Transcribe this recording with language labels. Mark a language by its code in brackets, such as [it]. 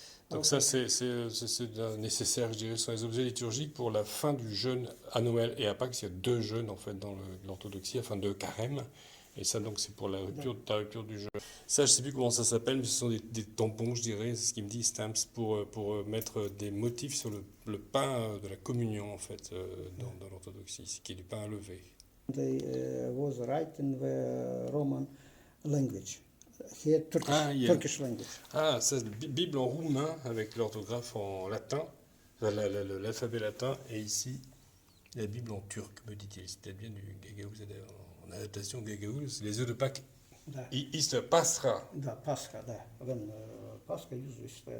[fr] Donc ça, c'est nécessaire, je dirais, sur les objets liturgiques pour la fin du jeûne à Noël et à Pâques. Il y a 2 jeûnes en fait dans l'orthodoxie, enfin 2 carèmes. Et ça, donc, c'est pour la rupture du jeûne. Ça, je ne sais plus comment ça s'appelle, mais ce sont des tampons, je dirais, c'est ce qu'il me dit, stamps, pour mettre des motifs sur le pain de la communion, en fait, dans l'orthodoxie, qui est du pain à lever. [en] They was written in the Roman language. Here, Turkish language. [fr] Ah, ça, Bible en roumain avec l'orthographe en latin, l'alphabet latin, et ici, la Bible en turc, me dit-il. C'est peut-être bien du Gagauz, en adaptation Gagauz, les œufs de Pâques. [en] Easter, Pascha. Pascha, Pascha usually.